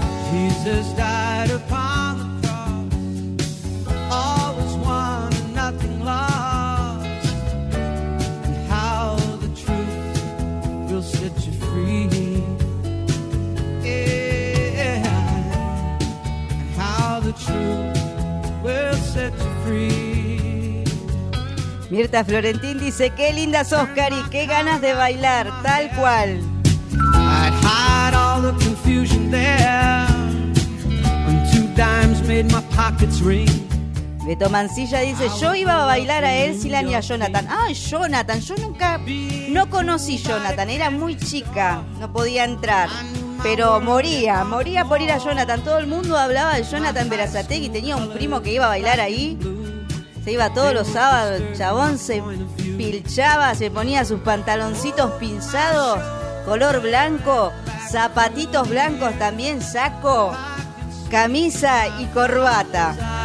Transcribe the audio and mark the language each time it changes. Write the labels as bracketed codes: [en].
[en] Jesus died upon the cross. All was won and nothing lost. And how the truth will set you free. Yeah. And how the truth will set you free. [es] Mirta Florentín dice, qué linda sos, Cari, qué ganas de bailar, tal cual. [en] I'd hide all the confusion there when two dimes made my pockets ring. [es] Beto Mancilla dice, yo iba a bailar a Elsilan y a Jonathan. Ay, Jonathan, yo nunca, no conocí a Jonathan, era muy chica, no podía entrar. Pero moría por ir a Jonathan. Todo el mundo hablaba de Jonathan Berazategui, tenía un primo que iba a bailar ahí. Se iba todos los sábados, el chabón se pilchaba, se ponía sus pantaloncitos pinzados, color blanco, zapatitos blancos también, saco, camisa y corbata.